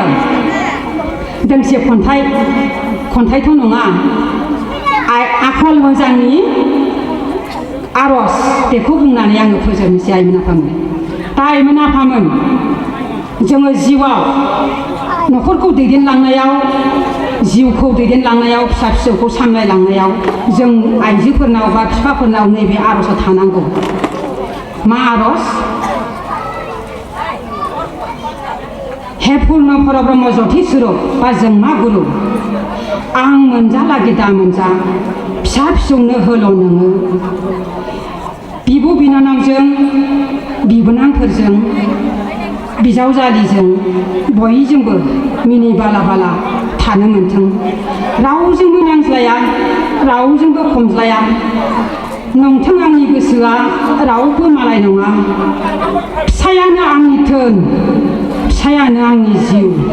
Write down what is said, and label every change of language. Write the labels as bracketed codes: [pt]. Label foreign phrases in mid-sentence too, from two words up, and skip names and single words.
[brx] दोंसे खन्थाइथ' नङा आखल मोजांनि आर'ज बेखौ बुंनानै आङो फोजोबनोसै आइमोन आफामोन दा आइमोन आफामोन जोङो जिउआव न'खरखौ दैदेनलांनायाव जिउखौ दैदेनलांनायाव फिसा फिसौखौ सामलायलांनायाव जों आइजोफोरनाव बा बिफाफोरनाव नैबे आर'जआ थानांगौ मा आर'ज [sa] हे पुर्ण परब्रह्म ज्योति स्वरूप [brx] बा जोंमा गुरु आं मोनजालागि दा मोनजा फिसा फिसौनो होल' नोङो बिब' बिनानावजों बिबोनांफोरजों बिजावजालिजों बयजोंबो मिनि बाला बाला थानो मोन्थों रावजोंबो नांज्लाया रावजोंबो खमज्लाया नंथों आंनि गोसोआ रावबो मालाय नङा फिसायानो आंनि धोन फिसायानो आंनि जिउ